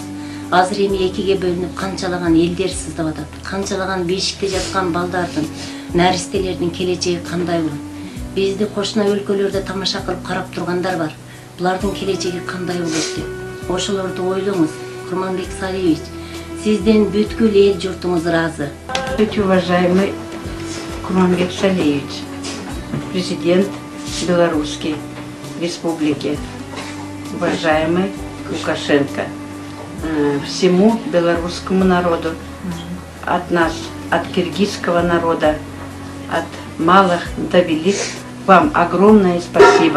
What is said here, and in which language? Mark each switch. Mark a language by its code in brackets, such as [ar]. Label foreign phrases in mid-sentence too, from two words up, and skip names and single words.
[ky] Азыр эми экиге бөлүнүп канчалаган элдер сыздап атат, канчалаган бешикте жаткан балдардын, наристелердин келечеги кандай болот? Бизди кошуна өлкөлөрдө тамаша кылып карап тургандар бар. Булардын келечеги кандай болот деп. Ошолорду ойлоңуз, Курманбек Салиевич. Сизден бүткүл эл журтуңуз ыраазы. [ru] Очень уважаемый Курманбек Салиевич, президент Белорусской Республики, уважаемый Лукашенко, всему белорусскому народу, от нас, от киргизского народа, от малых до велик, вам огромное спасибо.